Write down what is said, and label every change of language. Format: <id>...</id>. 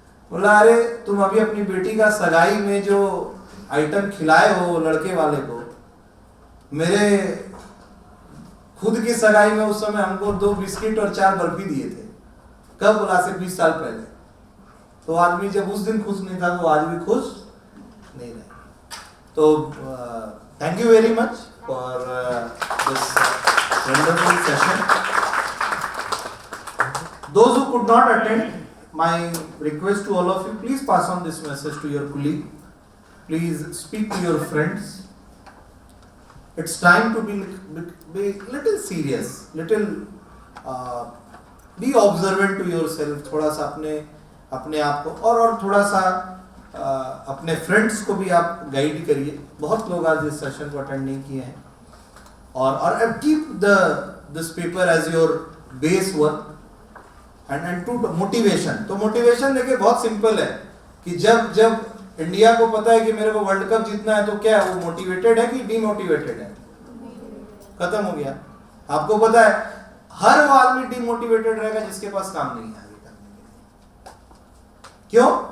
<hi>बोला अरे तुम अभी अपनी बेटी का सगाई में जो आइटम खिलाए हो लड़के वाले को, मेरे खुद की सगाई में उस समय हमको 2 बिस्किट और 4 बर्फी दिए थे। कब? बोला से 20 साल पहले। तो आदमी जब उस दिन खुश नहीं था तो आज भी खुश नहीं रहे।</hi> <en>तो thank you very much for this wonderful session. Those who could not attend, my request to all of you, please pass on this message to your colleague. Please speak to your friends. It's time to be little serious, little be observant to yourself.</en> <hi>थोड़ा सा अपने आप को और थोड़ा सा अपने friends को भी आप गाइड करिए। बहुत लोग आज इस सेशन को अटेंड नहीं किए हैं।</hi> <en>और keep this paper as your base work and to motivation।</en> <hi>तो मोटिवेशन देखिए बहुत सिंपल है कि जब इंडिया को पता है कि मेरे को वर्ल्ड कप जीतना है, तो क्या है, वो मोटिवेटेड है कि डीमोटिवेटेड है? खत्म हो गया। आपको पता है हर वो आदमी डीमोटिवेटेड रहेगा जिसके पास काम नहीं है आगे करने के लिए। क्यों?</hi>